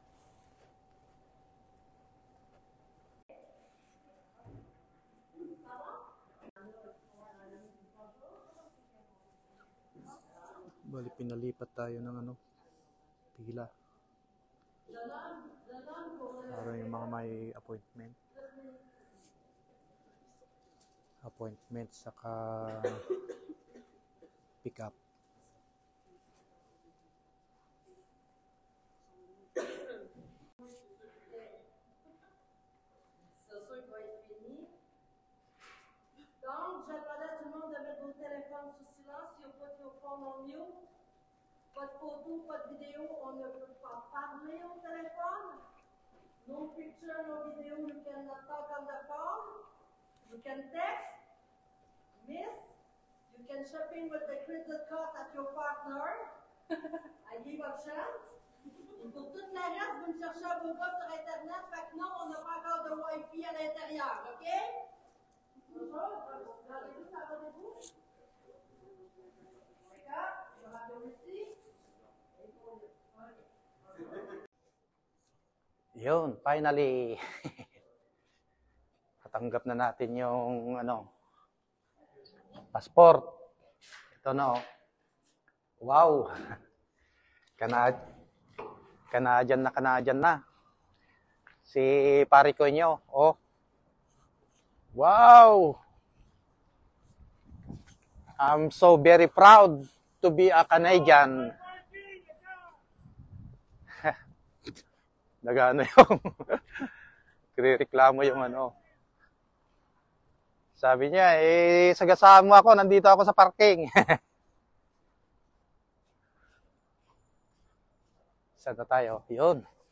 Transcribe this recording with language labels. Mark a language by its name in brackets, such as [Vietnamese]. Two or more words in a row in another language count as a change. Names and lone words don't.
[Filipino] Bali pinalipat tayo ng pila para yung mga may appointment saka [English] pick up. [French] Donc, je demandais à tout le monde de mettre vos téléphones sous silence. Si vous put vos phones en mute, pas de photo, pas de vidéo, on ne peut pas parler au téléphone. [English] No picture, no video, you cannot talk on the phone. You can text, miss, you can shopping with the credit card at your partner. I give options. [French] Et pour toute la reste, vous me cherchez un beau gars sur Internet, fait que non, on n'a pas encore de Wi-Fi à l'intérieur, OK? Bonjour, rendez-vous, ça rendez-vous? D'accord, je vais rappeler ici. [Filipino] Yun, finally. Natanggap na natin yung passport. Ito na, oh. Wow. Canadian na. Si pare ko nyo, oh. Wow. [English] I'm so very proud to be a Canadian. [Filipino] Nagano yung reklamo yung sabi niya, sagasaan mo ako, nandito ako sa parking. Saan na tayo? Yun.